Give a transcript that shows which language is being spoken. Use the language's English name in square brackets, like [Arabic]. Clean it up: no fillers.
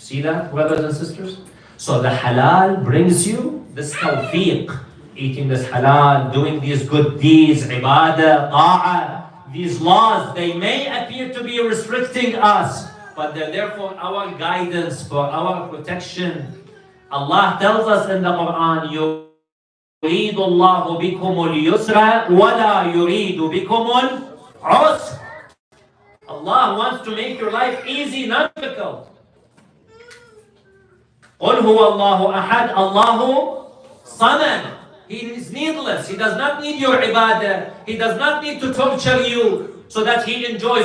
[English] See that, brothers and sisters? So the halal brings you this tawfiq, eating this halal, doing these good deeds, ibadah, ta'ah. These laws, they may appear to be restricting us, but they're there for our guidance, for our protection. Allah tells us in the Quran, you [Arabic] يريد الله بكم اليسر ولا يريد بكم العسر. [English] Allah wants to make your life easy, not difficult. [Arabic] قل هو الله أحد الله صمد. [English] He is needless. He does not need your ibadah. He does not need to torture you so that he enjoys.